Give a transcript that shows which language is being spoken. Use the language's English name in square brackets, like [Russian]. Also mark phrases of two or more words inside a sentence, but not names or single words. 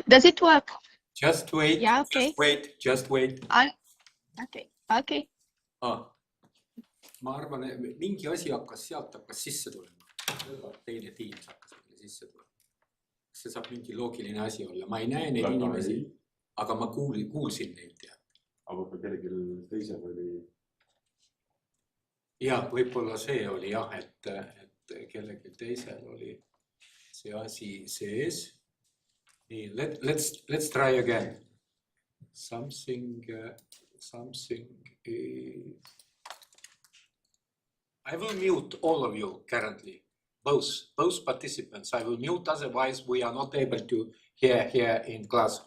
[English] Does it work? Just wait. Yeah. Okay. Just wait. Okay. Okay. [Estonian] Ma arvan, mingi asi sealt hakkas sisse tulema. Teine Teams hakkas meile sisse tulema. See saab mingi loogiline asi olla. Ma ei näe neid inimesi, aga ma kuulsin neid. Aga kellelgi teisel oli. Ja, võib-olla see oli jah, et kellelgi teisel oli see asi sees. Nii, [English] let's try again. Something is... I will mute all of you currently, both participants. I will mute, otherwise we are not able to hear here in classroom.